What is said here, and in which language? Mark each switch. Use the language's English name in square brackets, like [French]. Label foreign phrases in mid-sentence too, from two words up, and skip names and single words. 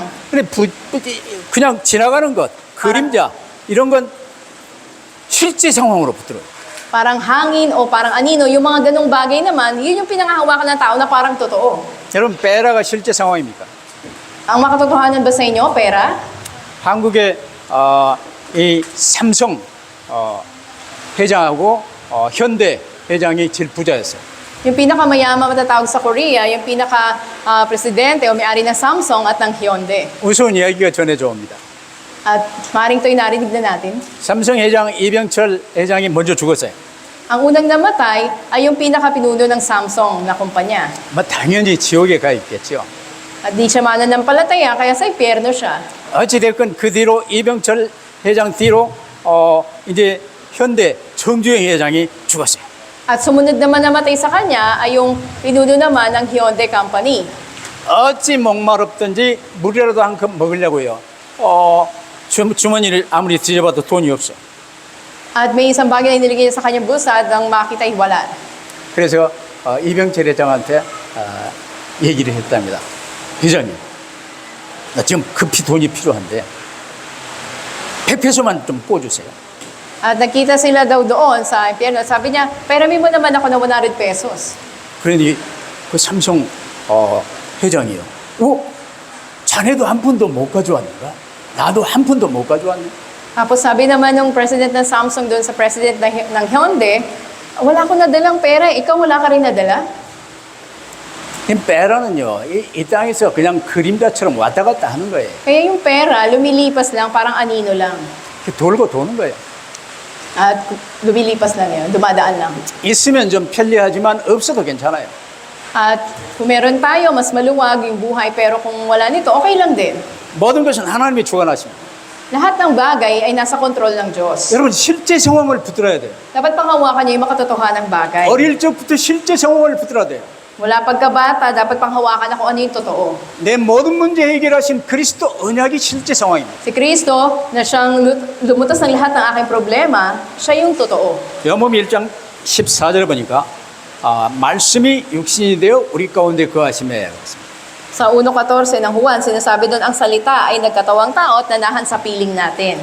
[Korean] 근데 그냥 지나가는 것, 그림자 이런 건 실제 상황으로 부드러워요. [Filipino] Parang hangin o parang anino, yung mga ganong bagay naman, yun yung pinangahawakan ng tao na parang totoo. [Korean] 여러분 베라가 실제 상황입니까? [Filipino] Ang makatotohanan ba sa inyo, pera? [Korean] 한국의 이 삼성 회장하고 현대 회장이 제일 부자였어요. [Filipino] Yung pinakamayaman matatawag sa Korea, yung pinaka-presidente o may-ari ng Samsung at ng Hyundai. [Korean] 우스운 이야기가 전해져 옵니다. [Filipino] At maring to'y narinig na natin. [Korean] 삼성 회장 이병철 회장이 먼저 죽었어요. [Filipino] Ang unang namatay ay yung pinaka-pinuno ng Samsung na kumpanya. [Korean] 당연히 지옥에 가 있겠죠. [Filipino] At di siya mananampalataya, kaya sa impyerno siya. [Korean] 어찌됐건 그 뒤로 이병철 회장 뒤로 이제 현대 정주영 회장이 죽었어요. [Filipino] At sumunod naman namatay sa kanya ay yung pinuno naman ng Hyundai Company. [Korean] 어찌 목마르든지 물이라도 한 컵 먹으려고요. 주머니를 아무리 뒤져봐도 돈이 없어. [Filipino] At may isang bagay na inilagay sa kanyang bulsa nang makita ay wala. [Korean] 그래서 이병철 회장한테 얘기를 했답니다. 회장님, 나 지금 급히 돈이 필요한데 100페소만 좀 꿔주세요. [Filipino] At nakita sila daw doon sa impyerno. Sabi niya, peramin mo naman ako ng 100 pesos. [Korean] 그러니 그 삼성 회장이요. 자네도 한 푼도 못 가져왔는가? 나도 한 푼도 못 가져왔네. [Filipino] Tapos sabi naman ng president ng Samsung doon sa president ng Hyundai, wala akong nadalang pera, ikaw wala ka rin nadala? [Korean] 이 빼라는요, 이 땅에서 그냥 그림자처럼 왔다 갔다 하는 거예요. [Filipino] Kaya yung pera, lumilipas lang, parang anino lang. [Korean] 돌고 도는 거예요. [Filipino] At lumilipas lang yun, dumadaan lang. [Korean] 있으면 좀 편리하지만 없어도 괜찮아요. [Filipino] At kung meron tayo, mas maluwag yung buhay, pero kung wala nito, okay lang din. [Korean] 모든 것은 하나님이 주관하십니다. [Filipino] Lahat ng bagay ay nasa kontrol ng Diyos. [Korean] 여러분 실제 상황을 붙들어야 돼요. [Filipino] Dapat panghawakan niyo yung makatotohanang bagay. [Korean] 어릴 적부터 실제 상황을 붙들어야 돼요. [Filipino] Wala pagkabata, dapat panghawakan ako ano yung totoo. [Korean] 내 모든 문제 해결하신 그리스도 언약이 실제 상황입니다. [Filipino] Si Kristo, na siyang lumutas ng lahat ng aking problema, siya yung totoo. [Korean] 요한복음 1장 14절에 보니까 말씀이 육신이 되어 우리 가운데 거하심에 [Filipino] Sa 1.14 ng Juan, sinasabi doon ang salita ay nagkatawang tao at nanahan sa piling natin.